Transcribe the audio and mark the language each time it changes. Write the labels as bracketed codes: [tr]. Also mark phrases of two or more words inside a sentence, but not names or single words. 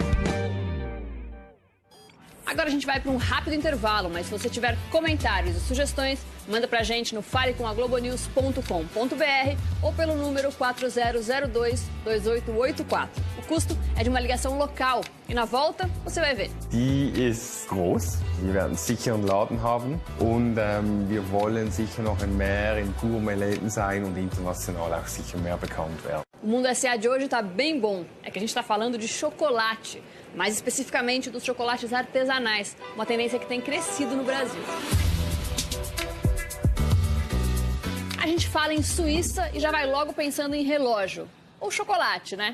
[pt] Agora a gente vai para um rápido intervalo, mas se você tiver comentários e sugestões, manda pra gente no falecomaglobonews.com.br ou pelo número 4002-2884. O custo é de uma ligação local e na volta você vai ver. [de] Die ist groß. Wir werden sicher einen Laden haben und wir wollen sicher noch mehr in Gourmetläden sein und international auch sicher mehr bekannt werden. [pt] O Mundo SA de hoje está bem bom. É que a gente está falando de chocolate, mais especificamente dos chocolates artesanais, uma tendência que tem crescido no Brasil. A gente fala em Suíça e já vai logo pensando em relógio, ou chocolate, né?